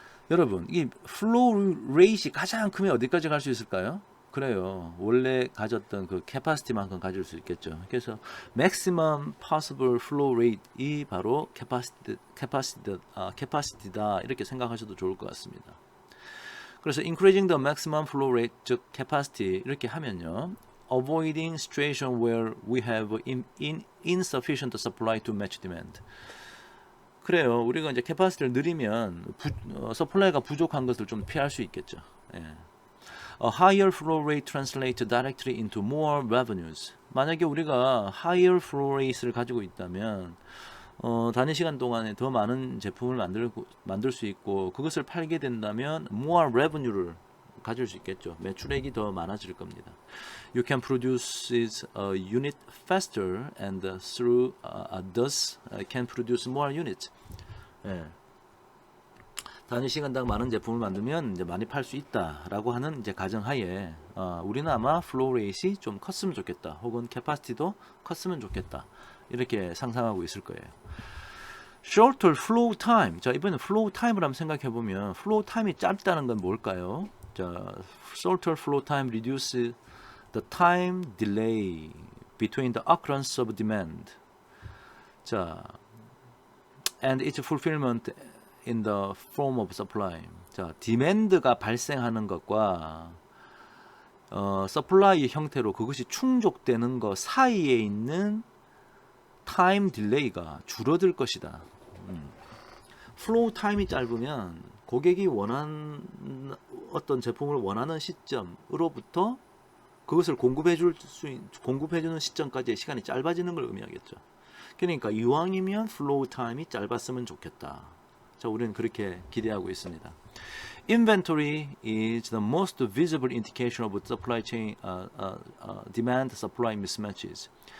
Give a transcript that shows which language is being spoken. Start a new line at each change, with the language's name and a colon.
Korean: 여러분, 이 flow rate이 가장 크면 어디까지 갈 수 있을까요? 그래요. 원래 가졌던 그 캐파시티만큼 가질 수 있겠죠. 그래서
English: maximum possible flow rate
Korean: 이 바로 캐파시티다. 이렇게 생각하셔도 좋을 것 같습니다. 그래서
English: increasing the maximum flow rate,
Korean: 즉 capacity 이렇게 하면요.
English: avoiding situation where we have insufficient supply to match demand.
Korean: 그래요. 우리가 이제 캐파시티를 늘리면 서플라이가 부족한 것을 좀 피할 수 있겠죠. 예.
English: A higher flow rate translates directly into more revenues.
Korean: 만약에 우리가
English: higher flow rate
Korean: 를 가지고 있다면 단위 시간 동안에 더 많은 제품을 만들 수 있고 그것을 팔게 된다면
English: more revenue
Korean: 를 가질 수 있겠죠. 매출액이 더 많아질 겁니다.
English: You can produce a unit faster and through thus can produce more units.
Korean: 예. 단위 시간당 많은 제품을 만들면 이제 많이 팔 수 있다라고 하는 이제 가정하에 우리는 아마 플로우 레이트이 좀 컸으면 좋겠다. 혹은 캐파시티도 컸으면 좋겠다. 이렇게 상상하고 있을 거예요.
English: shorter flow time.
Korean: 자, 이번에 flow time을 한번 생각해 보면 flow time이 짧다는 건 뭘까요?
English: 자, shorter flow time reduce the time delay between the occurrence of demand. 자, and its fulfillment in the form of supply.
Korean: 자, 디맨드가 발생하는 것과 서플라이의 형태로 그것이 충족되는 것 사이에 있는 타임 딜레이가 줄어들 것이다. 플로우 타임이 짧으면 고객이 원하는 어떤 제품을 원하는 시점으로부터 그것을 공급해주는 시점까지의 시간이 짧아지는 걸 의미하겠죠. 그러니까 이왕이면 플로우 타임이 짧았으면 좋겠다. 자, 우리는 그렇게 기대하고 있습니다.
English: Inventory is the most visible indication of supply chain demand supply mismatches.